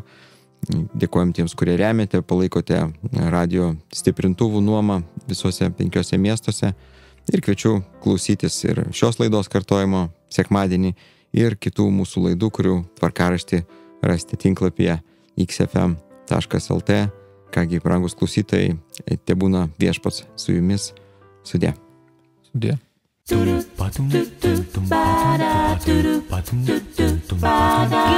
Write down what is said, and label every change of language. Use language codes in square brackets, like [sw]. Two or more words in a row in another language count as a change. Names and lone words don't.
[lt] Dėkojom tiems, kurie remiate, palaikote radio stiprintuvų nuomą visuose 5 miestuose ir kviečiu klausytis ir šios laidos kartojimo sekmadienį ir kitų mūsų laidų, kurių tvarkaraštį rasite tinklapyje xfm.lt. Kągi, brangus klausytojai, tebūna viešpats su jumis. Sudie. Sudie. Ba-da-do-do-do-ba-da-do-do-ba-da.